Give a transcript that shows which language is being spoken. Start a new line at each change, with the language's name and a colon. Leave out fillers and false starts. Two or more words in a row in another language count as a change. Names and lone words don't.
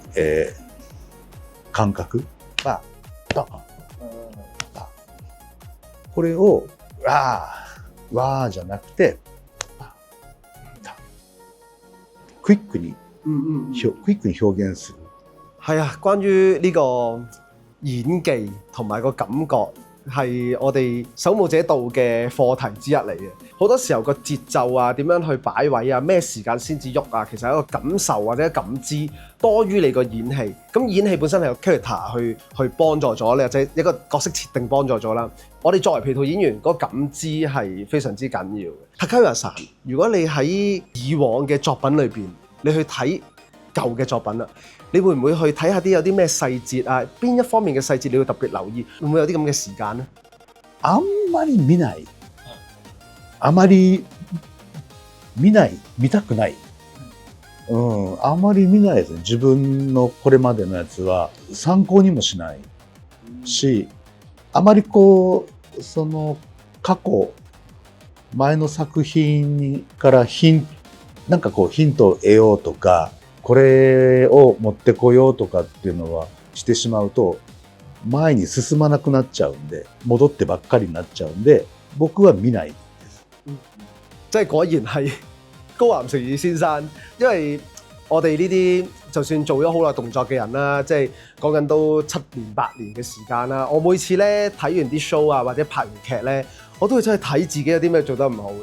Japanese: 感覚がこれをわーじゃなくてクイックに表現する。
Cantonese: 係啊，關於呢個演技同埋個感覺係我哋守護者道嘅課題之一嚟嘅。好多時候個節奏啊，點樣去擺位啊，咩時間先至喐啊，其實係一個感受或者感知多於你個演戲。咁演戲本身係有 character 去幫助咗你，或者一個角色設定幫助咗啦。我哋作為皮套演員，嗰個感知係非常之緊要嘅。Takehara，如果你喺以往嘅作品裏邊，你去睇舊嘅作品啦，你會唔會去睇下啲有啲咩細節啊？邊一方面嘅細節你要特別留意？會唔會有啲咁嘅時間呢？
Japanese: あんまり見ない。あまり見ない。見たくない。あまり見ないですね。自分のこれまでのやつは参考にもしないし、あまりその過去、前の作品からなんかヒントを得ようとか、これを持ってこようとかっていうのはしてしまうと、前に進まなくなっちゃうんで、戻ってばっかりになっちゃうんで、僕は見ないです。
Cantonese: 即係果然係高岩誠二先生，因為我哋呢啲就算做咗好耐動作嘅人啦，即係講緊都7年8年嘅時間啦。我每次咧睇完啲 show 啊，或者拍完劇咧，我都會真係睇自己有啲咩做得唔好嘅。